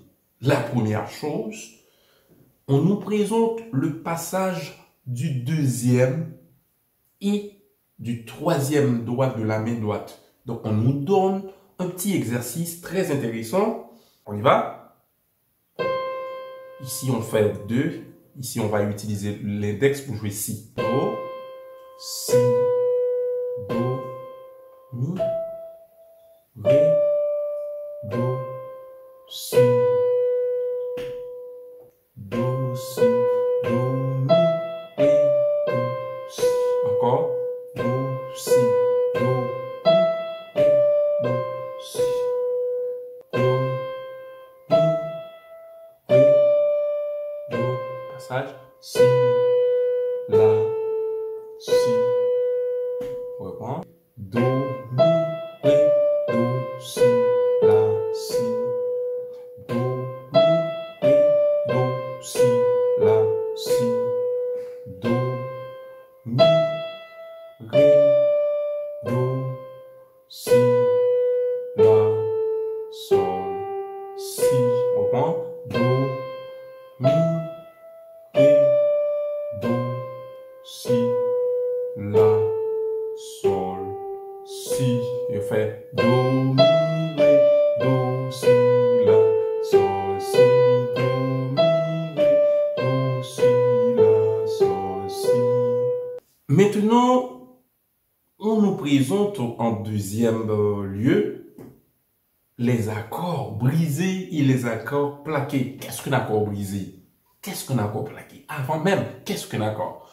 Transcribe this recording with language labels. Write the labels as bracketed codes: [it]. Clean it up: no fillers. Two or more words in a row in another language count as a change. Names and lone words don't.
[fr] La première chose, on nous présente le passage du deuxième et du troisième doigt de la main droite. Donc, on nous donne un petit exercice très intéressant. On y va? Ici, on fait 2. Ici, on va utiliser l'index pour jouer si. Do, si, do, mi, ré, do, si, do, si, do, mi, ré, do, si. Encore. Do, si, do, mi, ré, do, si. Do, mi, ré, do. Passage. Si, la, si. On reprend. Do, mi, ré, do, si, la, si. Do, mi, ré, do, si, la, si. Do, mi, ré, do, si, la, sol, si. On reprend. Do, mi, ré, do, si, la, sol, si. Et on fait do, mi, ré, do, si, la, sol, si. Do, mi, ré, do, si, la, sol, si. Maintenant, on nous présente en deuxième lieu les accords brisés et les accords plaqués. Qu'est-ce qu'un accord brisé? Qu'est-ce qu'un accord plaqué? Avant même, qu'est-ce qu'un accord?